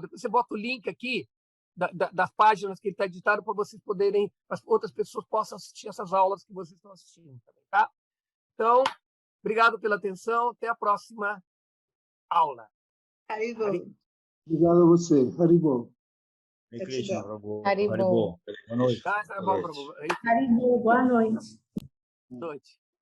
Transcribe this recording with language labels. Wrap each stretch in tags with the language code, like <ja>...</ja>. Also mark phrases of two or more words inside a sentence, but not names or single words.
<pt>Depois você bota o link aqui das páginas que ele está editado para vocês poderem, as outras pessoas possam assistir essas aulas que vocês estão assistindo também, tá? Então, obrigado pela atenção. Até a próxima aula. Haribol. Obrigado a você. Haribol.</pt> <sa>हरे कृष्ण, प्रभु.</sa> <pt>Haribol. Boa noite. Tá, tá bom, Prabhu. Haribol, boa noite. Boa noite.</pt>